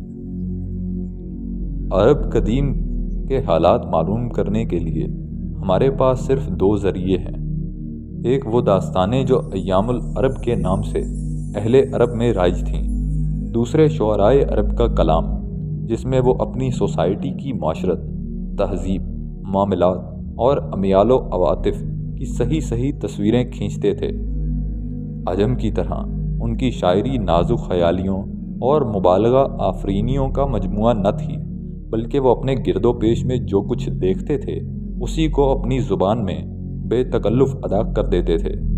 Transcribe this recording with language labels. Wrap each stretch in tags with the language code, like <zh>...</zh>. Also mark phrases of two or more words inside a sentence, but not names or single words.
<ur>عرب قدیم کے حالات معلوم کرنے کے لیے ہمارے پاس صرف دو ذریعے ہیں۔ ایک وہ داستانیں جو</ur> <ar>ایام العرب</ar> <ur>کے نام سے اہل عرب میں رائج تھیں، دوسرے شعرائے عرب کا کلام جس میں وہ اپنی سوسائٹی کی معاشرت، تہذیب، معاملات اور امیال و عواطف کی صحیح تصویریں کھینچتے تھے۔ عجم کی طرح ان کی شاعری نازک خیالیوں اور مبالغہ آفرینیوں کا مجموعہ نہ تھی، بلکہ وہ اپنے گرد و پیش میں جو کچھ دیکھتے تھے اسی کو اپنی زبان میں بے تکلف ادا کر دیتے تھے۔</ur>